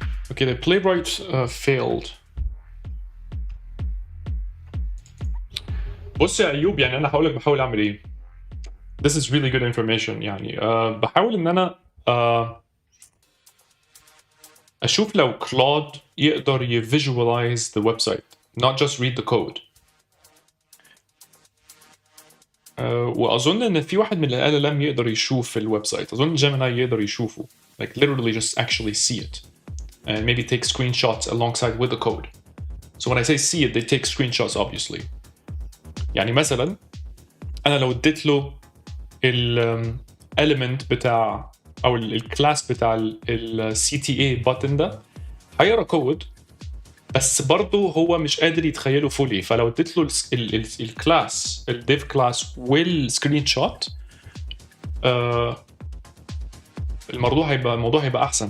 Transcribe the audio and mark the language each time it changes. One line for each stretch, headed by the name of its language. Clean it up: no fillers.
English: Okay, the playwright failed.
Arabic: بص يا ايوب، يعني انا بحاول اعمل ايه.
English: This is really good information.
Arabic: يعني بحاول ان انا اشوف لو كلود يقدر يفيجواليز
English: the website, not just read the code.
Arabic: واظن ان في واحد من ال LLM يقدر يشوف الويب سايت. اظن جيميناي يقدر يشوفه,
English: like literally just actually see it and maybe take screenshots alongside with the code. So when I say see it, they take screenshots obviously.
Arabic: يعني مثلا انا لو اديت له ال element بتاع او الكلاس بتاع ال CTA button ده, هيقرا كود بس برضه هو مش قادر يتخيله فولي. فلو اديت له الكلاس الديف كلاس والسكرين شوت, الموضوع هيبقى احسن.